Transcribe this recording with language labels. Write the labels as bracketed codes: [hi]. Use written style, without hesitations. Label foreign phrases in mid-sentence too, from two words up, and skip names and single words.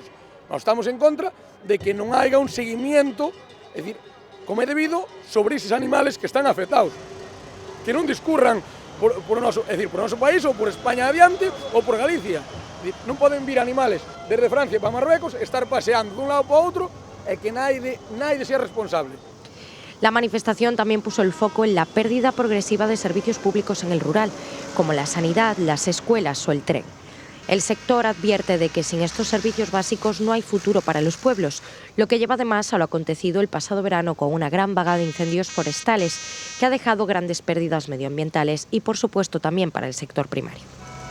[gl] Nós estamos en contra de que non haiga un seguimiento, é dicir, como é debido, sobre eses animales que están afectados. Que non discurran por o noso país, ou por España adiante, ou por Galicia. Non poden vir animales desde Francia para Marruecos, estar paseando dun lado para outro e que naide sea responsable. [es] La manifestación también puso el foco en la pérdida progresiva de servicios públicos en el rural, como la sanidad, las escuelas o el tren. El sector advierte de que sin estos servicios básicos no hay futuro para los pueblos, lo que lleva además a lo acontecido el pasado verano con una gran vaga de incendios forestales que ha dejado grandes pérdidas medioambientales y, por supuesto, también para el sector primario.